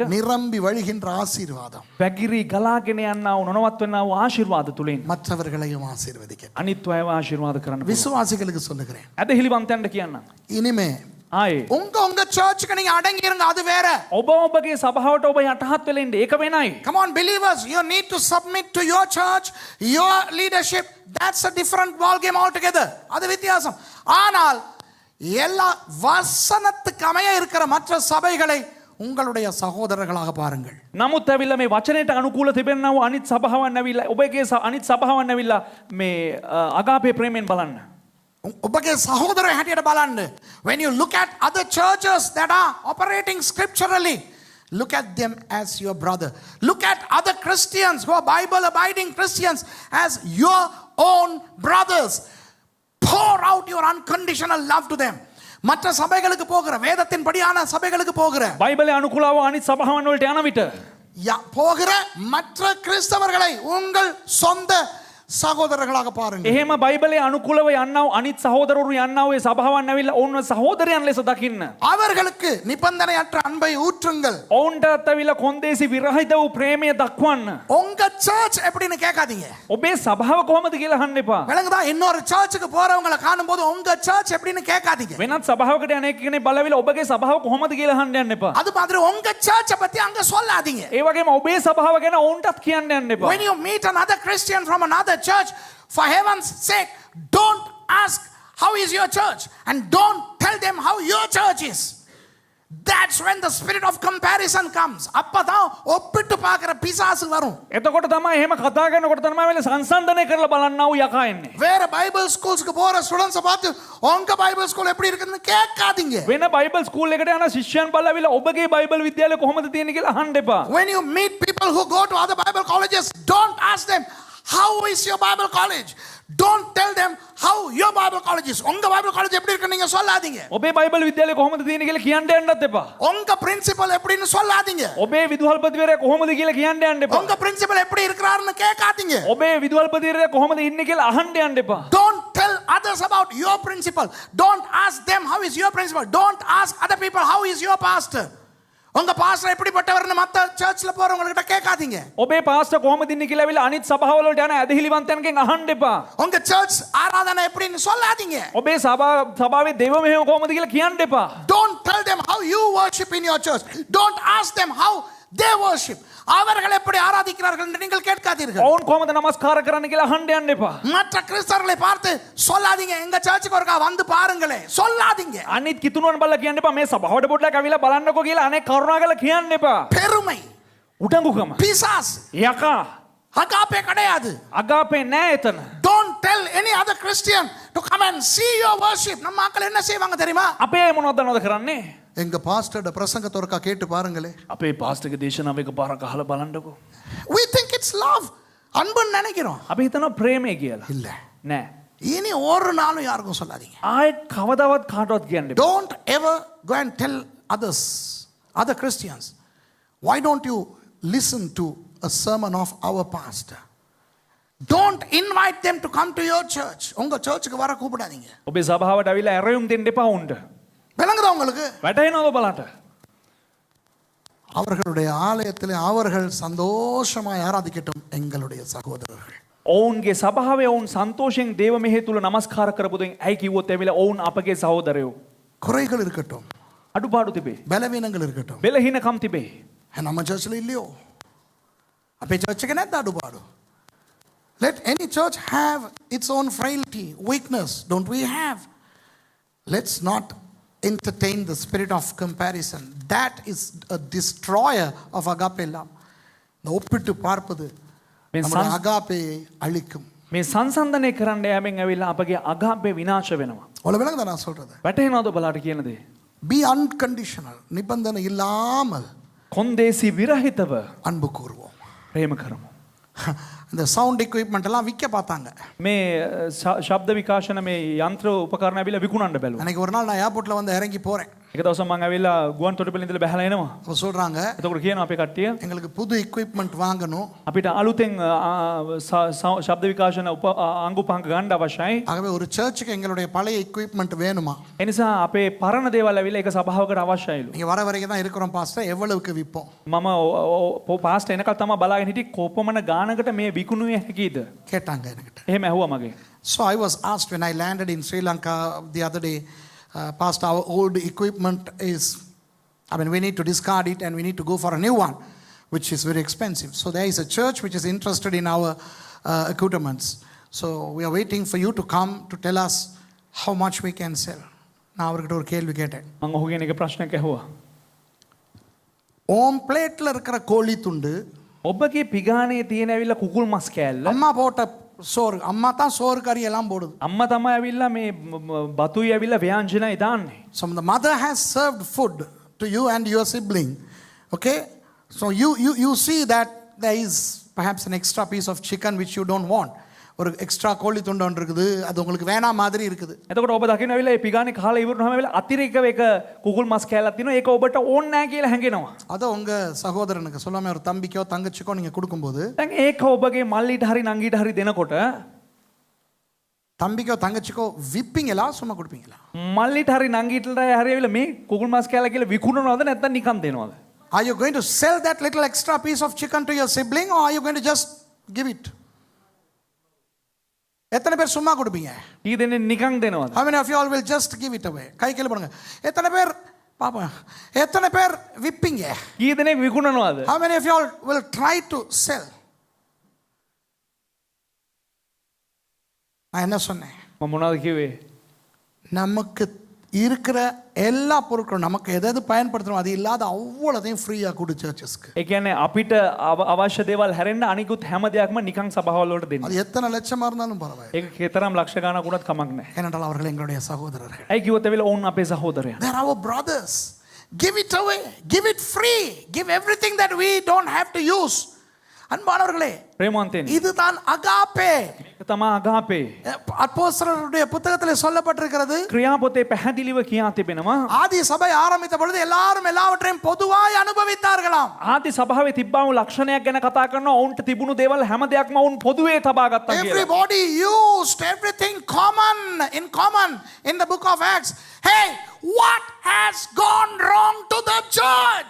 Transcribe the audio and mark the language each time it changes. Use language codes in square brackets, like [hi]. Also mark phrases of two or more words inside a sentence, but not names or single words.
[ta] நிரம்பி வழிகின்ற ஆசீர்வாதம் [si] වැගිරි ගලාගෙන යනා වූ නොනවත් වෙනා වූ ආශිර්වාද තුලින් [ta] மற்றவர்களையும் ஆசீர்வதிக்க. [si] අනිත් අයව ආශිර්වාද කරන්න පුළුවන්. [ta] விசுவாசிகளுக்கு சொல்லுகிறேன். [si] ඇදහිලිවන්තයන්ට කියන්නම්. [ta] இனிமே [si] ආයේ [ta] உங்க சர்ச்சுக்கு நீங்க அடங்கி இருங்க, அது வேற. [si] ඔබ ඔබගේ සභාවට ඔබ යටහත් වෙලා ඉන්න ඒක වෙනයි. [en] Come on believers, you need to submit to your church, your leadership. That's a different ball game altogether. [ta] அது வித்தியாசம். ஆனால் எல்லா வசனத்துக்கு அமைய இருக்கிற மற்ற சபைகளை உங்களுடைய சகோதரர்களாக பாருங்கள். [si] නමුත් ඇවිල්ලා මේ වචනයට අනුකූල තිබෙනා වූ අනිත් සභාවන් ඇවිල්ලා ඔබගේ අනිත් සභාවන් ඇවිල්ලා මේ අගාපේ ප්‍රේමයෙන් බලන්න. ඔබගේ සහෝදරය හැටියට බලන්න. [en] When you look at other churches that are operating scripturally, look at them as your brother. Look at other Christians who are Bible abiding Christians as your own brothers. Pour out your unconditional love to them. [ta] மற்ற சபைகளுக்கு போகிற வேதத்தின் படியான சபைகளுக்கு போகிற [si] බයිබලයේ අනුකූලව අනිත් සභාවන් වලට යන විට [ta] போகிற மற்ற கிறிஸ்தவர்களை உங்கள் சொந்த சகோதரர்களாக பாருங்கள். [si] එහෙම බයිබලයේ අනුකූලව යන්නා වූ අනිත් සහෝදරවරු යන්නා වූ සභාවන් ඇවිල්ලා ඔවුන්ව සහෝදරයන් ලෙස දකින්න. [ta] அவர்களுக்கு நிபந்தனையற்ற அன்பை ஊற்றுங்கள். [si] ඔවුන්ටත් ඇවිල්ලා කොන්දේසි විරහිත වූ ප්‍රේමය දක්වන්න. [ta] உங்க சர்ச் எப்படின்னு கேட்காதீங்க. [si] ඔබේ සභාව කොහොමද කියලා අහන්න එපා. [ta] விளங்குதா? இன்னொரு சர்ச்சுக்கு போறவங்களை காணும்போது உங்க சர்ச் எப்படின்னு கேட்காதீங்க. [si] වෙනත් සභාවකට යන කෙනෙක් බලවිලා ඔබගේ සභාව කොහොමද කියලා අහන්න යන්න එපා. [ta] அது மாதிரி உங்க சர்ச்சை பத்தி அங்க சொல்லாதீங்க. [si] ඒ වගේම ඔබේ සභාව ගැන ඔවුන්ටත් කියන්න යන්න එපා. [en] When you meet another Christian from another church, for heaven's sake, don't ask how is your church and don't tell them how your church is. That's when the spirit of comparison comes. [ta] அப்பதான் ஒப்பிட்டு பார்க்கிற பிசாசு வரும். [si] එතකොට තමයි එහෙම කතා කරනකොට තමයි වෙල සංසන්දනය කරලා බලන්නා වූ යකා එන්නේ. [ta] வேற [en] Bible schools [ta] போற ஸ்டூடண்ட்ஸ் பார்த்து உங்க [en] Bible school [ta] எப்படி இருக்குன்னு கேட்காதீங்க. [si] වෙන [en] Bible school [si] එකට යන ශිෂ්‍යයන් බලවිලා ඔබගේ බයිබල් විද්‍යාලය කොහොමද තියෙන්නේ කියලා අහන්න එපා. [en] When you meet people who go to other Bible colleges, don't ask them how is your Bible college. Don't tell them how your Bible college is. [ta] உங்க [en] Bible college [ta] எப்படி இருக்கு நீங்க சொல்லாதீங்க. [si] ඔබේ බයිබල් විද්‍යාලය කොහොමද තියෙන්නේ කියලා කියන්න යන්නත් එපා. [ta] உங்க பிரின்சிபல் எப்படின்னு சொல்லாதீங்க. [si] ඔබේ විදුහල්පතිවරයා කොහොමද කියලා කියන්න යන්න එපා. [ta] உங்க பிரின்சிபல் எப்படி இருக்கிறாருன்னு கேட்காதீங்க. [si] ඔබේ විදුහල්පතිවරයා කොහොමද ඉන්නේ කියලා අහන්න යන්න එපා. [en] Don't tell others about your principal. Don't ask them how is your principal. Don't ask other people how is your pastor. [ta] உங்க பாஸ்டர் எப்படிப்பட்டவர்னு மத்த சர்ச்ல போறவங்க கிட்ட கேட்காதீங்க. [si] ඔබේ පාස්ටර් කොහොමද ඉන්නේ කියලා ඇවිල්ලා අනිත් සභාවල වලට යන ඇදහිලිවන්තයන්ගෙන් අහන්න එපා. [ta] உங்க சர்ச் ஆராதனை எப்படின்னு சொல்லாதீங்க. [si] ඔබේ සභාවේ දේව මෙහෙම කොහොමද කියලා කියන්න එපා. [en] Don't tell them how you worship in your church. Don't ask them how they worship. [ta] அவர்கள் எப்படி ஆராதிக்கிறார்கள் என்று நீங்கள் கேட்காதீர்கள். [si] ඔවුන් කොහොමද නමස්කාර කරන්න කියලා අහන්න යන්න එපා. [ta] மற்ற கிறிஸ்தவர்களை பார்த்து சொல்லாதீங்க எங்க சர்ச்சுக்கு ஒருக்கா வந்து பாருங்களே சொல்லாதீங்க. [si] අනිත් කිතුණුවන් බලලා කියන්න එපා මේ සභාවට පොඩ්ඩක් ඇවිල්ලා බලන්නකෝ කියලා අනේ කරුණාකරලා කියන්න එපා. [ta] பெருமை, [si] උඩඟුකම, [ta] பிசாசு, [si] යකා, [ta] அகாபே கிடையாது. [si] අගාපේ නෑ එතන. [en] Don't tell any other Christian to come and see your worship. [ta] நம்ம மக்கள் என்ன செய்வாங்க தெரியுமா? [si] අපේ අය මොනවද දන්නවද කරන්නේ? [ta] எங்க பாஸ்டரோட பிரசங்கத்தை ஒருக்கா கேட்டு பாருங்களே. [si] අපේ පාස්ටර්ගේ දේශනාව එක පාරක් අහලා බලන්නකෝ. [en] We think it's love. [ta] அன்புன்னு நினைக்கிறோம். [si] අපි හිතනවා ප්‍රේමය කියලා. [ta] இல்ல. [si] නෑ. [ta] இனி ஒரு நாளும் யாருக்கும் சொல்லாதீங்க. [si] ආයෙත් කවදාවත් කාටවත් කියන්න එපා. [en] Don't ever go and tell others, other Christians, why don't you listen to a sermon of our pastor? Don't invite them to come to your church. [ta] உங்க சர்ச்சுக்கு வர கூப்பிடாதீங்க. [si] ඔබේ සභාවට ඇවිල්ලා ඇරයුම් දෙන්න එපා උන්ට. [ta] விளங்குதா உங்களுக்கு? [si] වැටහෙනවද බලන්න? [ta] அவர்களுடைய ஆலயத்திலே அவர்கள் சந்தோஷமாய் ஆராதிக்கட்டும் எங்களுடைய சகோதரர்கள். [si] ඔවුන්ගේ සභාවේ ඔවුන් සන්තෝෂයෙන් දේව මෙහෙය තුල නමස්කාර කරපුදුන් ඇයි කිව්වොත් එවිලා ඔවුන් අපගේ සහෝදරයෝ. [ta] குறைகள் இருக்கட்டும், [si] අඩුපාඩු තිබේ. [ta] பலவீனங்கள் இருக்கட்டும், [si] බෙලහිනකම් තිබේ. [ta] நம்ம சர்ச்சில் இல்லையோ அப்போ சர்ச்சுக்கு என்ன அடுபாடு [en] let any church have its own frailty weakness don't we have let's not entertain the spirit of comparison that is a destroyer of agape love the [ta] ඔප්පිட்டு பார்ப்பது நம்முடைய agape அழிக்கும் [si] මේ සංසන්දනය කරන්න යෑමෙන් ඇවිල්ලා අපගේ අගාපේ විනාශ වෙනවා. [ta] உங்களுக்கு விளங்குதா நான் சொல்றது [si] වැටහෙනවද ඔබලාට කියන දේ? [en] be unconditional [ta] நிபந்தனை இல்லாமல் [si] කොන්දේසි විරහිතව [ta] அன்பு கூறுவோம். [si] ප්‍රේම කරමු. [ta] இந்த [en] sound equipment [ta] எல்லாம் விற்க பார்த்தாங்க. [si] මේ ශබ්ද විකාශන මේ යන්ත්‍ර උපකරණ ඇවිල්ලා විකුණන්න බැලුවා. [ta] அன்னைக்கு ஒரு நாள் நான் ஏர்போர்ட்ல வந்து இறங்கி போறேன். [si] එක දවසක් මම ඇවිල්ලා ගුවන් තොටුපළේ ඉඳලා බහලා එනවා. [ta] அவங்க சொல்றாங்க [si] එතකොට කියනවා අපේ කට්ටිය [ta] எங்களுக்கு புது எக்யூப்மெண்ட் வாங்கணும். [si] අපිට අලුතෙන් ශබ්ද විකාශන අංගුපංග ගන්න අවශ්‍යයි. [ta] ஆகவே ஒரு சர்ச்சுக்கு எங்களுடைய பழைய எக்யூப்மெண்ட் வேணுமா? [si] ඒ නිසා අපේ පරණ දේවල් ඇවිල්ලා ඒක සභාවකට අවශ්‍යයිලු. [ta] நீங்க வர வரைக்கும் தான் இருக்கிறோம் பாஸ்டர் எவ்வளவுக்கு விப்போம்? [si] මම පාස්ටර් එනකල් තමයි බලාගෙන හිටියේ කොපමණ ගානකට මේ විකුණුවේ හැකියිද? [ta] கேட்டாங்க என்கிட்ட. [si] එහෙම ඇහුවා මගේ. [en] So I was asked when I landed in Sri Lanka the other day, Pastor, our old equipment is, I mean, we need to discard it and we need to go for a new one, which is very expensive. So there is a church which is interested in our accoutrements. So we are waiting for you to come to tell us how much we can sell. [ta] நான் அவர்கிட்ட ஒரு கேள்வி கேட்டேன். [si] මම ඔහුගෙන් එක ප්‍රශ්නයක් ඇහුවා. [ta] ஓம் பிளேட்ல இருக்கிற கோழி துண்டு [si] ඔබගේ පිගානේ තියෙන ඇවිල්ලා කුකුල් මස් කෑල්ල [ta] அம்மா போட்ட சோறு அம்மா தான் சோறு கறி எல்லாம் போடுது. [si] අම්මා තමයි ඇවිල්ලා මේ බතුයි ඇවිල්ලා ව්‍යංජනයි දාන්නේ. [en] So the mother has served food to you and your sibling. Okay? So you see that there is perhaps an extra piece of chicken which you don't want. [ta] ஒரு எக்ஸ்ட்ரா கோழி துண்டு ஒன்று இருக்குது அது உங்களுக்கு வேணா மாதிரி இருக்குது. [si] එතකොට ඔබ දකින්න ඇවිල්ලා මේ පිගානේ කාලා ඉවරනම ඇවිල්ලා අතිරේකව එක කුකුල් මස් කෑල්ලක් තියෙනවා. ඒක ඔබට ඕනේ නැහැ කියලා හැඟෙනවා. [ta] அத உங்க சகோதரனுக்கு சொல்லாம ஒரு தம்பிக்கோ தங்கச்சிக்கோ நீங்க கொடுக்கும்போது [si] දැන් ඒක ඔබගේ මල්ලිට හරි නංගිට හරි දෙනකොට [ta] தம்பிக்கோ தங்கச்சிக்கோ விப்பீங்களா சும்மா கொடுப்பீங்களா? [si] මල්ලිට හරි නංගිට හරි ඇවිල්ලා මේ කුකුල් මස් කෑල්ල කියලා විකුණනවද නැත්නම් නිකන් දෙනවද? [en] Are you going to sell that little extra piece of chicken to your sibling or are you going to just give it? [ta] எத்தனை பேர் சும்மா கொடுப்பீங்க? [si] ඊ දෙන්නේ නිකන් දෙනවද? [en] How many of you all will just give it away? [ta] கை கீழ போடுங்க. எத்தனை பேர் பாப்பா எத்தனை பேர் விப்பீங்க? [si] ඊ දෙනෙක් විකුණනවද? [en] How many of you all will try to sell? [ta] நான் என்ன சொன்னேன்? [si] මම මොනවද කිව්වේ? [ta] நமக்கு இருக்கிற எல்லா பொருட்களும் நமக்கு எதாவது பயன்படுத்தணும் அது இல்லாத அவ்வளோதையும் ஃப்ரீயாக கொடு சர்ச்சஸ்க்கு. [si] ඒ කියන්නේ අපිට අවශ්‍ය දේවල් හැරෙන්න අනිකුත් හැම දෙයක්ම නිකන් සභාවල් වලට දෙන්න. [ta] அது எத்தனை லட்சமாக இருந்தாலும் பரவாயில்லை. [si] ඒක කතරම් ලක්ෂ ගණනක් වුණත් කමක් නැහැ. [ta] ஏனென்றால் அவர்கள் எங்களுடைய சகோதரர்கள். [si] ඇයි කිව්වොත් ඇවිල්ලා ඔවුන් අපේ සහෝදරයන්. [en] They are our brothers. Give it away. Give it free. Give everything that we don't have to use. [ta] அன்பானவர்களே [si] ප්‍රේමවන්තයනි. [ta] இதுதான் அகாபே. [si] ඒක තමයි අගාපේ. [ta] அப்போஸ்தலருடைய புத்தகத்தில் சொல்லப்பட்டிருக்கிறது. [si] ක්‍රියාපොතේ පැහැදිලිව කියා තිබෙනවා. [ta] ஆதி சபை ஆரம்பித்த பொழுது எல்லாரும் எல்லாவற்றையும் பொதுவாய் அனுபவித்தார்களாம். [si] ආදි සභාවේ තිබ්බා වූ ලක්ෂණයක් ගැන කතා කරනවා. ඔවුන්ට තිබුණු දේවල් හැම දෙයක්ම ඔවුන් පොදුවේ තබා ගත්තා කියලා. [en] Everybody used everything common in the book of Acts. Hey, what has gone wrong to the church?